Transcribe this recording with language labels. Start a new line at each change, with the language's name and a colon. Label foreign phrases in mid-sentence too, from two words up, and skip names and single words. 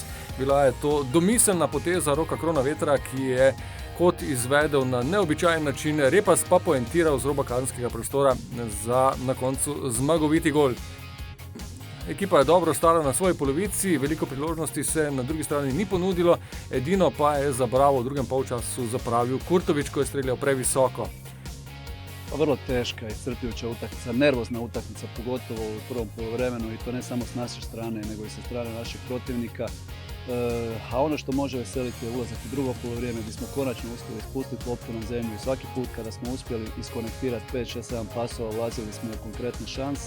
Slovenian: Bila je to domiselna poteza Roka Kronavetra, ki je kot izvedel na neobičajen način, Repas pa poentiral z roba kazenskega prostora za na koncu zmagoviti gol. Ekipa je dobro stala na svoji polovici, veliko priložnosti se na drugi strani ni ponudilo, edino pa je za Bravo v drugem polčasu zapravil Kurtović, ko je streljal previsoko.
Croatian: Vrlo teška i iscrpljujuća utakmica, nervozna utakmica, pogotovo u prvom poluvremenu, i to ne samo s naše strane, nego i sa strane našeg protivnika. A ono što može veseliti je ulazak u drugo poluvrijeme gdje smo konačno uspjeli spustiti loptu na zemlju i svaki put kada smo uspjeli iskonektirati 5, 6, 7 pasova, ulazili smo u konkretne šanse.